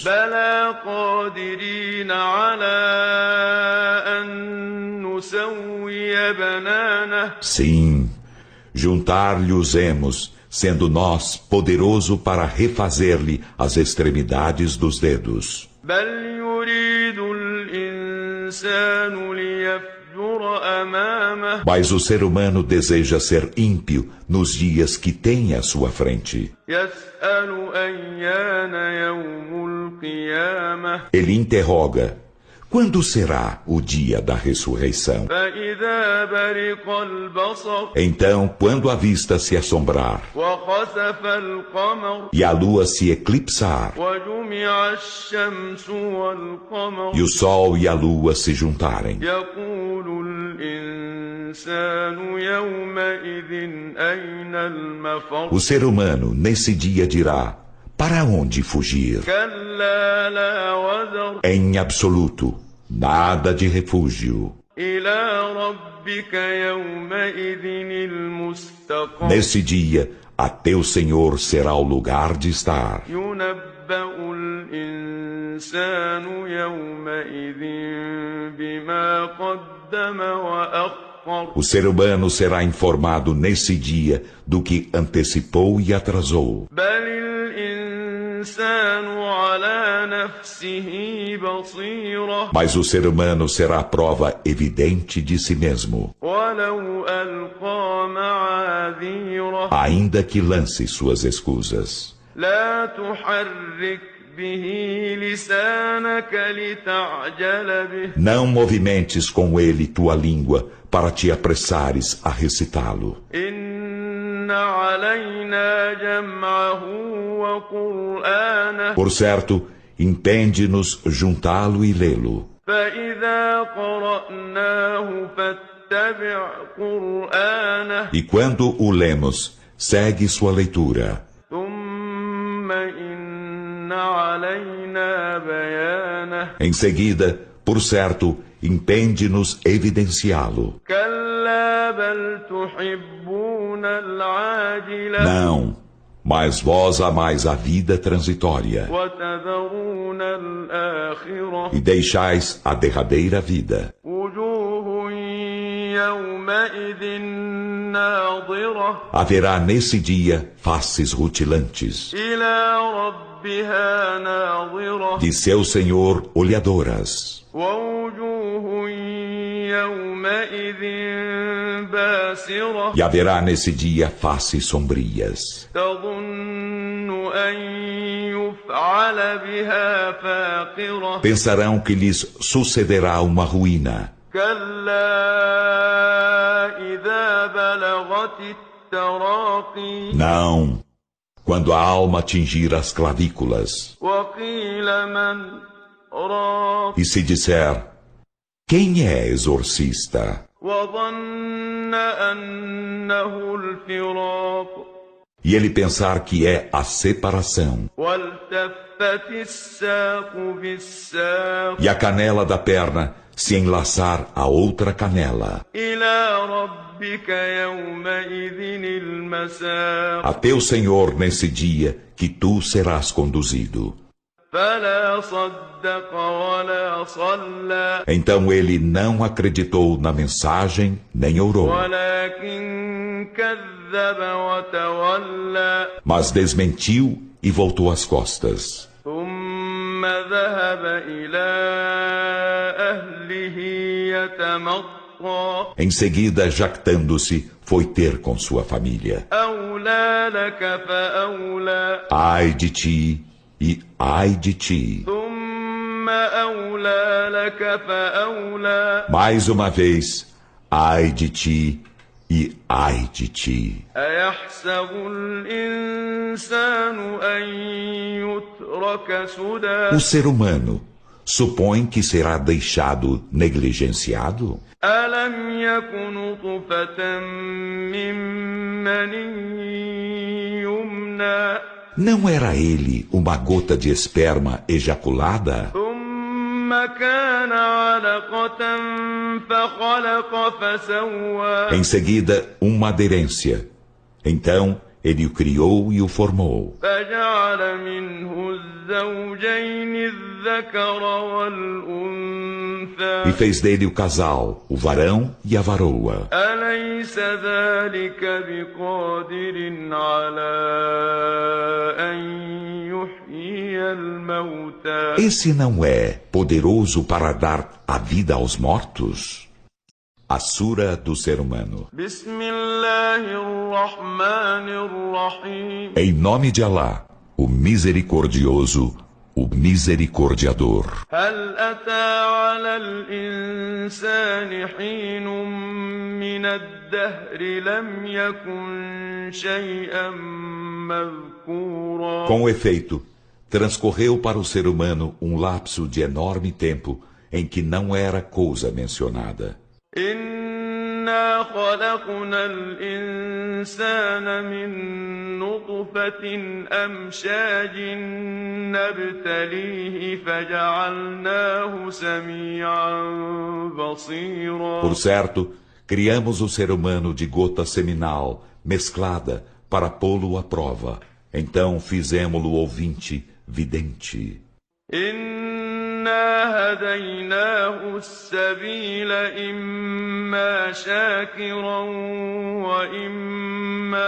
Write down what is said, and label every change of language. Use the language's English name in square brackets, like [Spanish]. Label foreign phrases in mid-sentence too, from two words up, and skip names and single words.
[Arabic] بلى قادرين على أن نسوي بنانه [Portuguese] Sim, juntar-lhe-os-emos, sendo nós poderoso para refazer-lhe as extremidades dos dedos. [Arabic] بل يريد الإنسان ليفجر أمامه [Portuguese] Mas o ser humano deseja ser ímpio nos dias que tem à sua frente. [Arabic] يسأل أيان يوم القيامة [Portuguese] Ele interroga: quando será o dia da ressurreição? [Arabic] فإذا برق البصر [Portuguese] Então, quando a vista se assombrar [Arabic] وخسف القمر [Portuguese] e a lua se eclipsar, [Arabic] وجمع الشمس والقمر [Portuguese] e o sol e a lua se juntarem, [Arabic] يقول الإنسان يومئذ أين المفر [Portuguese] o ser humano nesse dia dirá: para onde fugir? [Arabic] كلا لا وزر [Portuguese] Em absoluto, nada de refúgio. [Arabic] إلى ربك يومئذ المستقر [Portuguese] Nesse dia, a teu Senhor será o lugar de estar. [Arabic] ينبأ الإنسان يومئذ بما قدم وأخر [Portuguese] O ser humano será informado nesse dia do que antecipou e atrasou. [Arabic] بل الإنسان الإنسان على نفسه بصيرة [Portuguese] Mas o ser humano será a prova evidente de si mesmo, [Arabic] ولو ألقى معاذيره [Portuguese] ainda que lance suas escusas. [Arabic] لا تحرك به لسانك لتعجل به [Portuguese] Não movimentes com ele tua língua para te apressares a recitá-lo. [Arabic] إن علينا جمعه وقرآنه [Portuguese] Por certo, impende-nos juntá-lo e lê-lo. [Arabic] فإذا قرأناه فاتبع قرآنه [Portuguese] E quando o lemos, segue sua leitura. [Arabic] ثم إن علينا بيانه [Portuguese] Em seguida, por certo, impende-nos evidenciá-lo. [Arabic] كلا بل تحبون العاجلة [Portuguese] Não, mas vós amais a vida transitória [Arabic] وتذرون الآخرة [Portuguese] e deixais a derradeira vida. [Arabic] وجوه يومئذ ناظرة [Portuguese] Haverá nesse dia faces rutilantes, [Arabic] إلى ربها ناظرة [Portuguese] de seu Senhor olhadoras, [Arabic] ووجوه يومئذ باسرة [Portuguese] e haverá nesse dia faces sombrias. [Arabic] تظن أن يفعل بها فاقرة [Portuguese] Pensarão que lhes sucederá uma ruína. [Arabic] كلا إذا بلغت التراقي [Portuguese] Não, quando a alma atingir as clavículas, [Arabic] وقيل من راق [Portuguese] e se disser, quem é exorcista? [Arabic] وظن أنه الفراق [Portuguese] E ele pensar que é a separação, [Arabic] والتفت الساق بالساق [Portuguese] e a canela da perna se enlaçar a outra canela. [Arabic] إلى ربك يومئذ المساق [Portuguese] A teu Senhor nesse dia que tu serás conduzido. [Arabic] فلا صدق ولا صلى [Portuguese] Então ele não acreditou na mensagem, nem orou, [Arabic] ولكن كذب وتولى [Portuguese] mas desmentiu e voltou as costas. [Arabic] ثم ذهب إلى أهله يتمطى [Portuguese] Em seguida, jactando-se, foi ter com sua família. [Arabic] أولى لك فأولى [Portuguese] Ai de ti e ai de ti. [Arabic] ثم أولى لك فأولى [Portuguese] Mais uma vez, ai de ti e ai de ti. [Arabic] أيحسب الإنسان أن يترك سدى [Portuguese] O ser humano supõe que será deixado negligenciado? [Arabic] ألم يك نطفة من مني يمنى [Portuguese] Não era ele uma gota de esperma ejaculada? [Arabic] ثم كان علقة فخلق فسوى [Portuguese] Em seguida, uma aderência. Então, ele o criou e o formou. [Arabic] فجعل منه الزوجين الذكر والأنثى [Portuguese] E fez dele o casal, o varão e a varoa. [Arabic] أليس ذلك بقادر على أن يحيي الموتى [Portuguese] Esse não é poderoso para dar a vida aos mortos? A Sura do Ser Humano. [Arabic] بسم الله الرحمن الرحيم [Portuguese] Em nome de Alá, o Misericordioso, o Misericordiador. [Arabic] هل أتى على الإنسان حين من الدهر لم يكن شيئا مذكورا [Portuguese] Com efeito, transcorreu para o ser humano um lapso de enorme tempo em que não era coisa mencionada. [Arabic] إنا خلقنا الإنسان من نطفة أمشاج نبتليه فجعلناه سميعا بصيرا [Portuguese] Por certo, criamos o ser humano de gota seminal, mesclada, para pô-lo à prova. Então fizemo-lo ouvinte, vidente. [Arabic] إنا هديناه السبيل إما شاكرا وإما كفورا